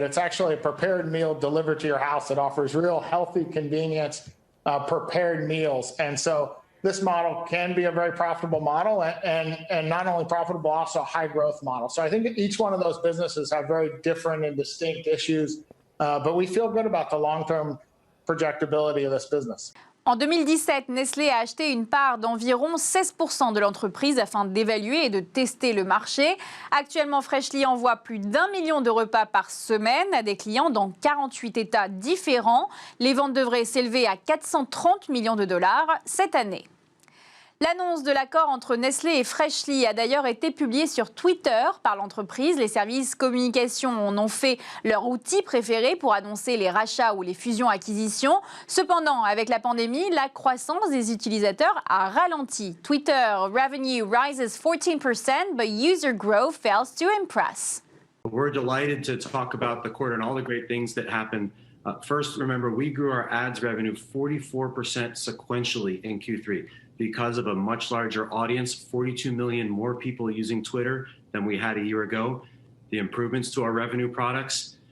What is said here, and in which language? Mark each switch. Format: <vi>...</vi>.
<en>It's actually a prepared meal delivered to your house that offers real healthy, convenience, prepared meals. And so this model can be a very profitable model and not only profitable, also a high growth model. So I think each one of those businesses have very different and distinct issues, but we feel good about the long-term projectability of this business.</en> <fr>En 2017, Nestlé a acheté une part d'environ 16% de l'entreprise afin d'évaluer et de tester le marché. Actuellement, Freshly envoie plus d'1 million de repas par semaine à des clients dans 48 États différents. Les ventes devraient s'élever à 430 millions de dollars cette année. L'annonce de l'accord entre Nestlé et Freshly a d'ailleurs été publiée sur Twitter par l'entreprise. Les services communication en ont fait leur outil préféré pour annoncer les rachats ou les fusions-acquisitions. Cependant, avec la pandémie, la croissance des utilisateurs a ralenti.</fr> <en>Twitter revenue rises 14%, but user growth fails to impress. We're delighted to talk about the quarter and all the great things that happened. First, remember, we grew our ads revenue 44% sequentially in Q3. Because of a much larger audience, 42 million more people using Twitter than we had a year ago. The improvements to our revenue products,</en>